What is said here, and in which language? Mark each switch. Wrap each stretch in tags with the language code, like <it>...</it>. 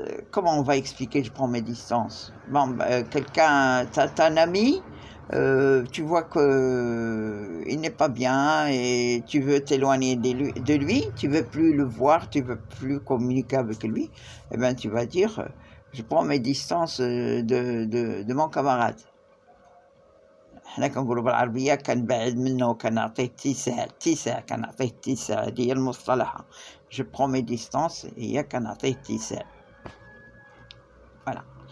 <fr>Comment on va expliquer je prends mes distances? Bon, quelqu'un, t'as un ami, tu vois que il n'est pas bien et tu veux t'éloigner de lui, tu veux plus le voir, tu veux plus communiquer avec lui, eh bien tu vas dire je prends mes distances de mon camarade.</fr> <ar>حنا كنقولوا بالعربية كنبعد منه كنعطيه اتساع كنعطيه اتساع، هذه هي المصطلحة.</ar> <fr>Je prends mes distances</fr> <ar>هي كنعطيه اتساع.</ar> <fr>Voilà.</fr>